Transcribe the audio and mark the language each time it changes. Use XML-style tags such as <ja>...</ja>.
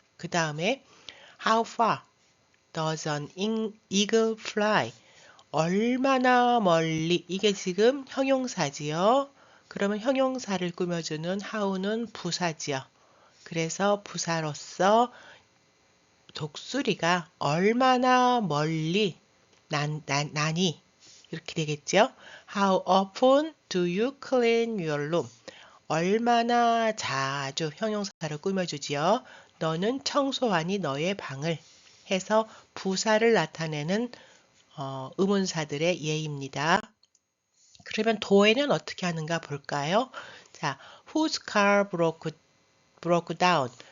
<ko>그 다음에</ko> <en>How far does an eagle fly?</en> <ko>얼마나 멀리? 이게 지금 형용사지요. 그러면 형용사를 꾸며주는 how는 부사지요. 그래서 부사로서 독수리가 얼마나 멀리 나니? 이렇게 되겠죠.</ko> <en>How often do you clean your room?</en> <ko>얼마나 자주 형용사를 꾸며주지요. 너는 청소하니 너의 방을 해서 부사를 나타내는 의문사들의 예입니다. 그러면 도에는 어떻게 하는가 볼까요?</ko> <en>자, whose car broke down?</en>